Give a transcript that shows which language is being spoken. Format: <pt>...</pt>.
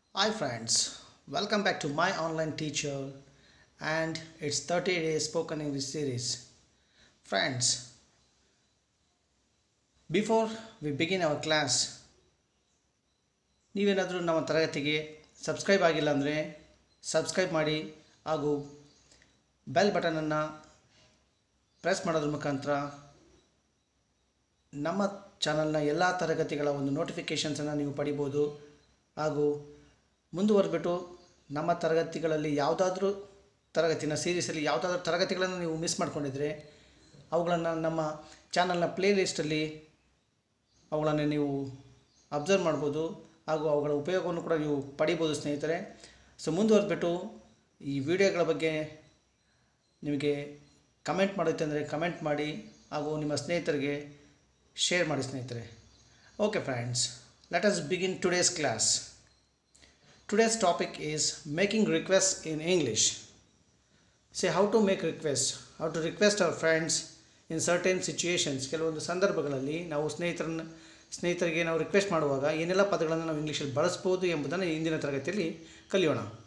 <en>Hi friends, welcome back to my online teacher and its 30 days spoken English series. Friends, before we begin our class,</en> <kn>ನೀವೇನಾದರೂ ನಮ್ಮ ತರಗತಿಗೆ subscribe ಆಗಿಲ್ಲ ಅಂದರೆ subscribe ಮಾಡಿ ಹಾಗೂ bell ಬಟನನ್ನು press ಮಾಡೋದ್ರ ಮುಖಾಂತರ ನಮ್ಮ ಚಾನಲ್ನ ಎಲ್ಲ ತರಗತಿಗಳ ಒಂದು ನೋಟಿಫಿಕೇಷನ್ಸನ್ನು ನೀವು ಪಡಿಬೋದು ಹಾಗೂ ಮುಂದುವರೆದ್ಬಿಟ್ಟು ನಮ್ಮ ತರಗತಿಗಳಲ್ಲಿ ಯಾವುದಾದ್ರೂ ತರಗತಿನ ಸೀರೀಸಲ್ಲಿ ಯಾವುದಾದ್ರೂ ತರಗತಿಗಳನ್ನು ನೀವು ಮಿಸ್ ಮಾಡ್ಕೊಂಡಿದ್ರೆ ಅವುಗಳನ್ನು ನಮ್ಮ ಚಾನಲ್ನ ಪ್ಲೇ ಲಿಸ್ಟಲ್ಲಿ ಅವುಗಳನ್ನು ನೀವು ಅಬ್ಸರ್ವ್ ಮಾಡ್ಬೋದು ಹಾಗೂ ಅವುಗಳ ಉಪಯೋಗವನ್ನು ಕೂಡ ನೀವು ಪಡಿಬೋದು ಸ್ನೇಹಿತರೆ. ಸೊ ಮುಂದುವರೆದ್ಬಿಟ್ಟು ಈ ವಿಡಿಯೋಗಳ ಬಗ್ಗೆ ನಿಮಗೆ ಕಮೆಂಟ್ ಮಾಡುತ್ತೆ ಅಂದರೆ ಕಮೆಂಟ್ ಮಾಡಿ ಹಾಗೂ ನಿಮ್ಮ ಸ್ನೇಹಿತರಿಗೆ ಶೇರ್ ಮಾಡಿ ಸ್ನೇಹಿತರೆ.</kn> <en>Okay friends, let us begin today's class. Today's topic is making requests in English. Say how to make requests, how to request our friends in certain situations.</en> <kn>ಕೆಲವೊಂದು ಸಂದರ್ಭಗಳಲ್ಲಿ ನಾವು ಸ್ನೇಹಿತರಿಗೆ ನಾವು ರಿಕ್ವೆಸ್ಟ್ ಮಾಡುವಾಗ ಏನೆಲ್ಲ ಪದಗಳನ್ನು ನಾವು ಇಂಗ್ಲೀಷಲ್ಲಿ ಬಳಸ್ಬೋದು ಎಂಬುದನ್ನು ಇಂದಿನ ತರಗತಿಯಲ್ಲಿ ಕಲಿಯೋಣ.</kn>